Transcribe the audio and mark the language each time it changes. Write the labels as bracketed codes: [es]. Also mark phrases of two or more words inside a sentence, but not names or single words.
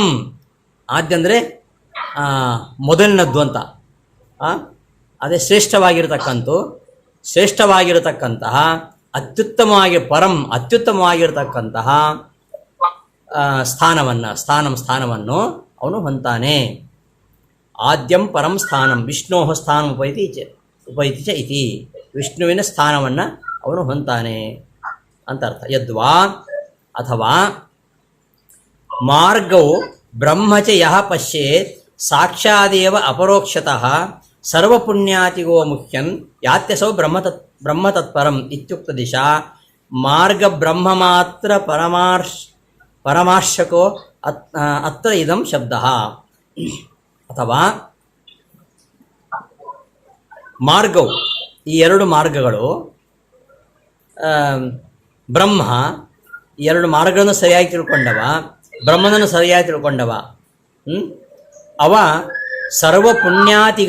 [kn] ಆದ್ಯ ಅಂದರೆ ಮೊದಲಿನದ್ದು ಅಂತ, ಅದೇ ಶ್ರೇಷ್ಠವಾಗಿರತಕ್ಕಂತಹ ಅತ್ಯುತ್ತಮವಾಗಿರತಕ್ಕಂತಹ ಸ್ಥಾನವನ್ನು ಅವನು ಹೊಂತಾನೆ. [sa] ಆದ್ಯಂ ಪರಂ ಸ್ಥಾನಂ ವಿಷ್ಣೋ ಸ್ಥಾನಂ ಉಪೈತಿ ಚ ಇತಿ. [kn] ವಿಷ್ಣುವಿನ ಸ್ಥಾನವನ್ನು ಅವನು ಹೊಂತಾನೆ ಅಂತ ಅರ್ಥ. [sa] ಯದ್ವಾ [kn] ಅಥವಾ ಮಾರ್ಗವು [sa] ಬ್ರಹ್ಮಚ ಯಃ ಪಶ್ಯೇತ್ ಸಾಕ್ಷಾದೇವ ಅಪರೋಕ್ಷತಃ ಸರ್ವಪುಣ್ಯಾತಿಗೋ ಮುಖ್ಯನ್ ಯಾತ್ಯಸೌ ಬ್ರಹ್ಮತತ್ಪರಂ ಇತ್ಯುಕ್ತ ದಿಶಾ ಮಾರ್ಗ ಬ್ರಹ್ಮ ಮಾತ್ರ ಪರಮಾರ್ಶಕೋ ಅತ್ರ ಇದಂ ಶಬ್ದಃ. [kn] ಅಥವಾ ಮಾರ್ಗವು, ಈ ಎರಡು ಮಾರ್ಗಗಳು, ಬ್ರಹ್ಮ ಈ ಎರಡು ಮಾರ್ಗಗಳನ್ನು ಸರಿಯಾಗಿ ತಿಳ್ಕೊಂಡವ, ಬ್ರಹ್ಮನನ್ನು ಸರಿಯಾಗಿ ತಿಳ್ಕೊಂಡವ, ಅವ ಸರ್ವಪುಣ್ಯಾತಿಗ.